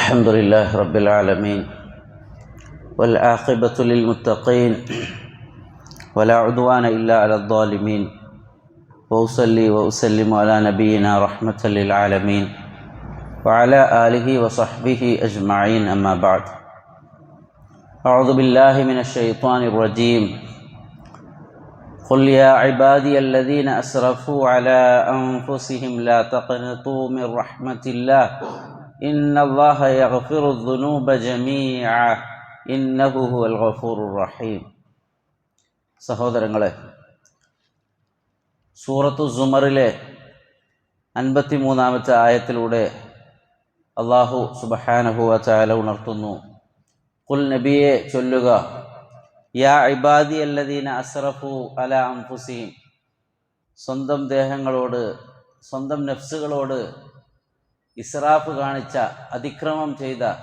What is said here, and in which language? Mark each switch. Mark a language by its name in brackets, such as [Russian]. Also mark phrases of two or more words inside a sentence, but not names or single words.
[Arabic] الحمد لله رب العالمين والعاقبة للمتقين ولا عدوان إلا على الظالمين وأصلي وأسلم على نبينا رحمة للعالمين وعلى آله وصحبه أجمعين أما بعد أعوذ بالله من الشيطان الرجيم قل يا عبادي الذين أسرفوا على أنفسهم لا تقنطوا من رحمة الله إن الله يغفر الذنوب جميعا إنه هو الغفور الرحيم. [Malayalam] സഹോദരങ്ങളെ, സൂറത്തു സുമറിലെ 53-ാമത്തെ ആയത്തിലൂടെ [Arabic] الله سبحانه وتعالى [Malayalam] ഉണർത്തുന്നു, ഖുൽ നബിയെ ചൊല്ലുക, [Arabic] يا عبادي الذين أسرفوا على أنفسهم, [Malayalam] സ്വന്തം ദേഹങ്ങളോട്, സ്വന്തം നഫ്സുകളോട് ഇസ്റാഫ് കാണിച്ച, അതിക്രമം ചെയ്ത,